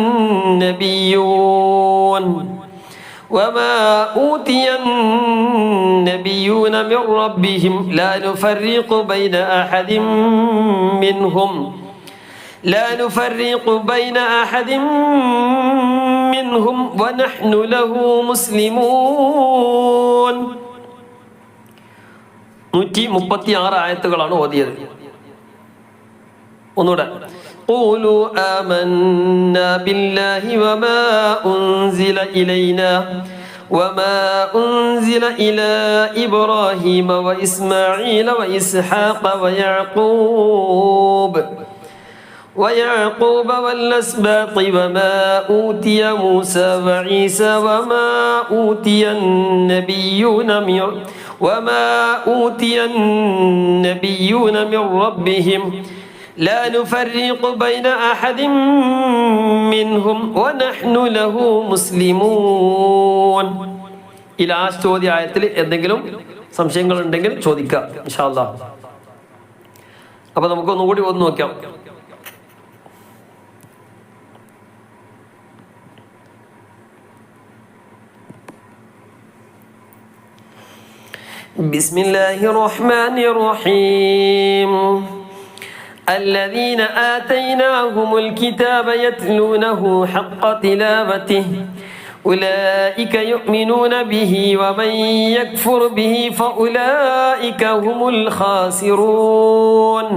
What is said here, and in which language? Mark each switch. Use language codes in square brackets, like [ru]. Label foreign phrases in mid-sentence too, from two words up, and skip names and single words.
[ar] النبيون من ربهم لا نفرق بين أحد منهم ونحن له مسلمون. [ml] 136 ആയത്തുകളാണ് ഓതിയത്. ഒന്നുകൂടെ. [ar] قولوا آمنا بالله وما أنزل إلينا وما أنزل إلى إبراهيم وإسماعيل وإسحاق ويعقوب والأسباط وما أوتي موسى وعيسى وما أوتي النبيون من ربهم لا نفرق بين أحد منهم ونحن له مسلمون. [ml] ഈ ലാസ്റ്റ് ഓതിയ ആയത്തിൽ എന്തെങ്കിലും സംശയങ്ങൾ ഉണ്ടെങ്കിൽ ചോദിക്കാം [ar] إن شاء الله. [ml] അപ്പൊ നമുക്കൊന്നുകൂടി ഒന്ന് നോക്കാം. [ar] بسم الله الرحمن الرحيم. الذين آتيناهم الكتاب يتلونه حق تلاوته أولئك يؤمنون به ومن يكفر به فأولئك هم الخاسرون.